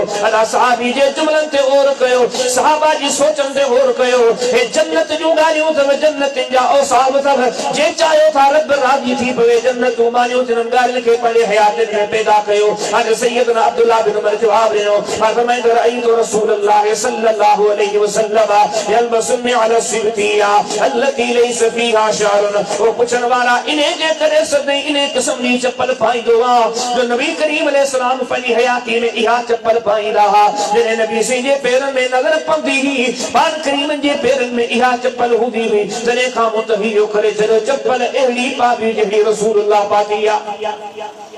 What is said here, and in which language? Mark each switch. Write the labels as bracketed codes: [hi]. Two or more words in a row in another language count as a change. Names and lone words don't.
[sd] अला सहाबी जे जुमलनि ते गौर कयो, सहाबा जी सोचनि ते गौर कयो। हे जन्नत जूं ॻाल्हियूं अथव, जन्नत जा जे चाहियो था रब राज़ी थी पवे, जन्नत मानियो तिन्हनि ॻाल्हियुनि खे पंहिंजे हयात में पैदा कयो। हाणे सैयदना अब्दुल्लाह बिन उमर जवाब ॾिनो, फरमाईंदो [ar] رأيت رسول الله صلى الله عليه وسلم يلبس النعال السبتية التي ليس فيها شعر. [sd] वो पुछण वारा इन्हे जे करे सदई इन्हे क़िस्म जी चप्पल पाईंदो आहे जो नबी करीम अलैहिस्सलाम पंहिंजी हयाती में इहा चप्पल पाईंदा हुआ। जॾहिं नबी सी जे पेरनि में नज़र पवंदी हुई, पाण करीम जे पेरनि में इहा चप्पल हूंदी हुई, तॾहिं खां मुतहियो करे छॾियो चप्पल अहिड़ी पाबी जहिड़ी रसूलुल्लाह पाती आहे।